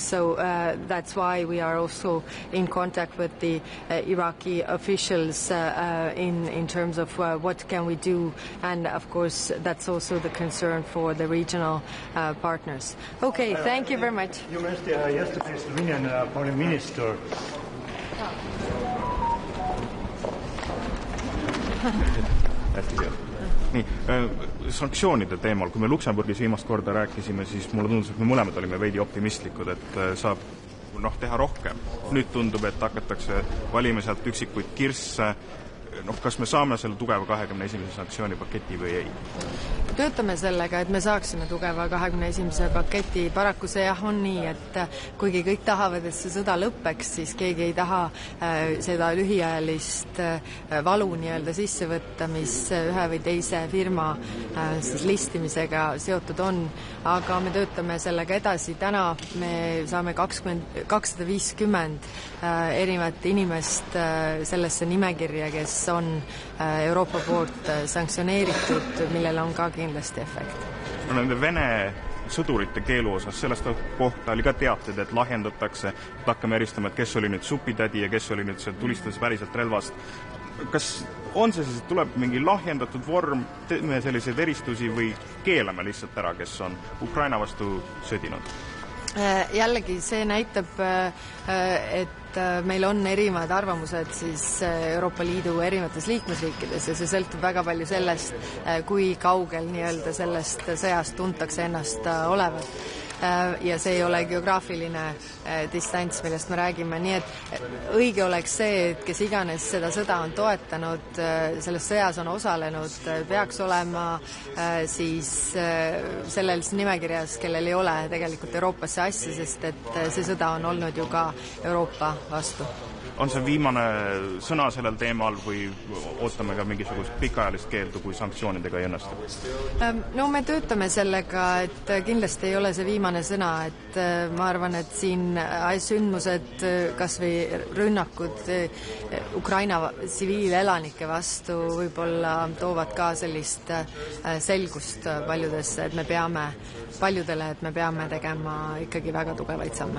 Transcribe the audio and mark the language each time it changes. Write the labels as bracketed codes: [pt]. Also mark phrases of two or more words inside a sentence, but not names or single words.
[en] So that's why we are also in contact with the Iraqi officials in terms of what can we do, and of course that's also the concern for the regional partners. Okay, thank you very much. You mentioned yesterday Slovenian foreign minister. [et] Nii, sanktsioonide teemal, kui me Luksemburgis viimast korda rääkisime, siis mulle tundus, et me mõlemad olime veidi optimistlikud, et saab teha rohkem. Nüüd tundub, et hakatakse valima sealt üksikuid kirsse. Kas me saame selle tugeva 21. sanktsioonipaketi või ei? Töötame sellega, et me saaksime tugeva 21. paketi. Paraku see on nii, et kuigi kõik tahavad, et see sõda lõppeks, siis keegi ei taha seda lühiajalist valu sisse võtta, mis ühe või teise firma listimisega seotud on. Aga me töötame sellega edasi. Täna me saame 250 erinevat inimest sellesse nimekirja, kes on Euroopa poolt sanktsioneeritud, millel on ka kindlasti efekt. Nende Vene sõdurite keelu osas, sellest kohta oli ka teated, et lahjendatakse, et hakkame eristama, et kes oli nüüd supitädi ja kes oli nüüd see tulistades päriselt relvast. Kas on see siis, et tuleb mingi lahjendatud vorm, teeme selliseid eristusi või keelame lihtsalt ära, kes on Ukraina vastu sõdinud? Jällegi see näitab, et meil on erinevad arvamused siis Euroopa Liidu erinevates liikmesriikides ja see sõltub väga palju sellest, kui kaugel sellest sõjast tuntakse ennast olevat. Ja see ei ole geograafiline distants, millest me räägime. Nii et õige oleks see, et kes iganes seda sõda on toetanud, selles sõjas on osalenud, peaks olema siis selles nimekirjas, kellel ei ole tegelikult Euroopasse asja, sest et see sõda on olnud ju ka Euroopa vastu. on see viimane sõna sellel teemal või ootame ka mingisugust pikaajalist keeldu, kui sanktsioonidega ei õnnestu? No me töötame sellega, et kindlasti ei ole see viimane sõna, et ma arvan, et siin sündmused, kas või rünnakud Ukraina tsiviilelanike vastu võib-olla toovad ka sellist selgust paljudesse, et me peame tegema ikkagi väga tugevaid samme.